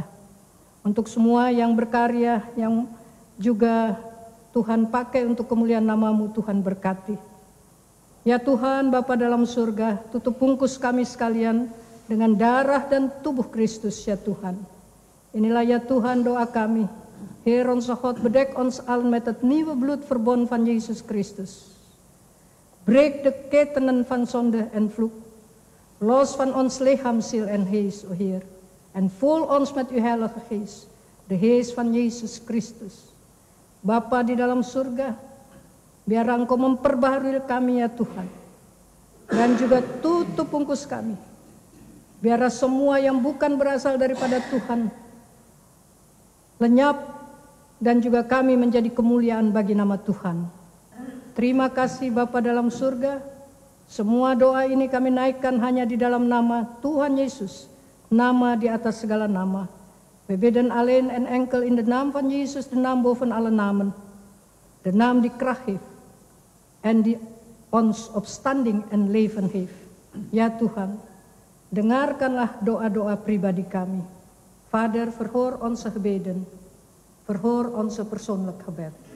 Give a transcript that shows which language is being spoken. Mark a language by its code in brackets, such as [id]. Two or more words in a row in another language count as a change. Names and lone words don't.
[id] Untuk semua yang berkarya, yang juga Tuhan pakai untuk kemuliaan namamu, Tuhan berkati. Ya Tuhan, Bapa dalam surga, tutup bungkus kami sekalian dengan darah dan tubuh Kristus ya Tuhan. Inilah ya Tuhan doa kami. [nl] Heer onze God, bedek ons allen met het nieuwe bloed verbond van Jezus Christus. Breek de ketenen van zonde en vloek. Los van ons lichaam, ziel en geest, o Heer. En vul ons met uw heilige geest, de geest van Yesus Kristus. [id] Bapa di dalam surga, biar Engkau memperbaharui kami ya Tuhan. Dan juga tutup bungkus kami. Biar semua yang bukan berasal daripada Tuhan lenyap, dan juga kami menjadi kemuliaan bagi nama Tuhan. Terima kasih Bapa dalam surga. Semua doa ini kami naikkan hanya di dalam nama Tuhan Yesus, nama di atas segala nama. [nl] We bidden alleen en enkel in de naam van Jezus, de naam boven alle namen. De naam die kracht heeft en die ons opstanding en leven heeft. [id] Ja Tuhan, dengarkanlah doa-doa pribadi kami. [nl] Vader, verhoor onze gebeden, verhoor onze persoonlijk gebed.